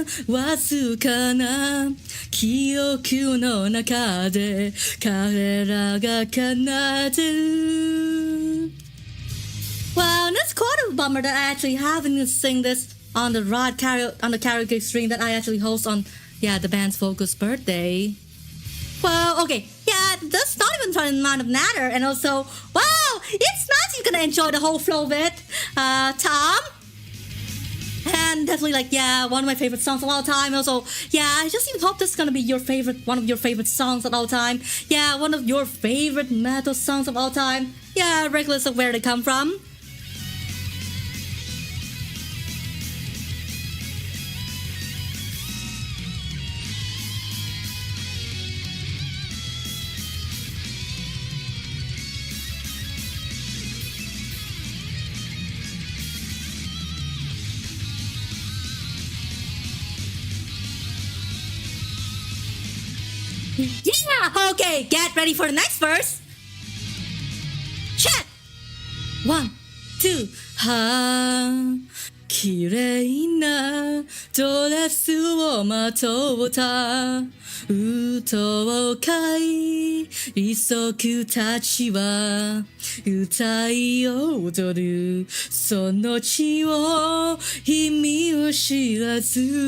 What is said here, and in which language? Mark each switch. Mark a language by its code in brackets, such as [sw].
[ja] わずかな記憶の中で彼らが奏でる [en] Wow, that's quite a bummer that I actually haven't sing this on the karaoke stream that I actually host on the band's Focus birthday. Well, okay, yeah, that's not even trying to matter, and also, wow, it's nice you're gonna enjoy the whole flow of it, Tom. And definitely one of my favorite songs of all time. Also, I just even hope this is gonna be one of your favorite songs of all time. Yeah, one of your favorite metal songs of all time. Yeah, regardless of where they come from. Yeah, okay, get ready for the next verse. Check. [ja] 1, 2, は綺麗なドレスをまとった舞踏会利息たちは歌い踊るその血を意味を知らず